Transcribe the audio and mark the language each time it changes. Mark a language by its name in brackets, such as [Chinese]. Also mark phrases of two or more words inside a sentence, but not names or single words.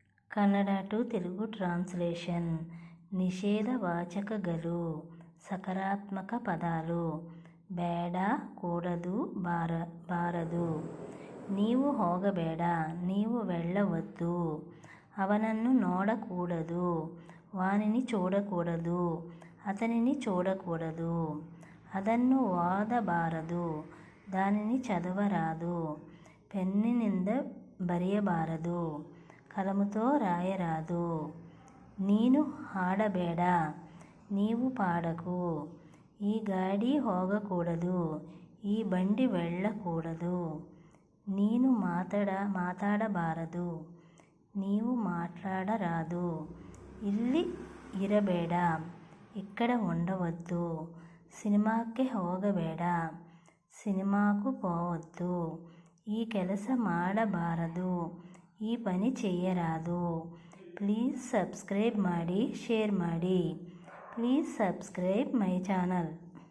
[English] Kannada to Telugu translation. [Telugu] నిషేధవాచకగలు సకారాత్మక పదాలు. [Kannada] ಬೇಡ, ಕೂಡದು, ಬಾರದು. ನೀವು ಹೋಗಬೇಡ, [Telugu] నీవు వెళ్ళవద్దు. [Kannada] ಅವನನ್ನು ನೋಡకూడదు, [Telugu] వానిని చూడకూడదు, అతనిని చూడకూడదు. [Kannada] ಅದನ್ನು ಓದಬಾರದು, [Telugu] దానిని చదవరాదు. [Kannada] పెన్నిನಿಂದ ಬರೆಯಬಾರದು, [Telugu] కలముతో రాయరాదు. [Kannada] ನೀನು ಹಾಡಬೇಡ, [Telugu] నీవు పాడకు. [Kannada] ఈ ಗಾಡಿ ಹೋಗకూడదు, [Telugu] ఈ బండి వెళ్ళకూడదు. [Kannada] ನೀನು ಮಾತಾಡಬಾರದು, [Telugu] నీవు మాట్లాడరాదు. [Kannada] ಇಲ್ಲಿ ಇರಬೇಡ, [Telugu] ఇక్కడ ఉండవద్దు. [Kannada] ಸಿನಿಮಾಕ್ಕೆ ಹೋಗಬೇಡ, [Telugu] సినిమాకు పోవద్దు. [Kannada] ఈ ಕೆಲಸ ಮಾಡಬಾರದು, [Telugu] ఈ పని చేయరాదు. [English] please subscribe [Kannada] ಮಾಡಿ, ಶೇರ್ ಮಾಡಿ. [English] Please subscribe my channel.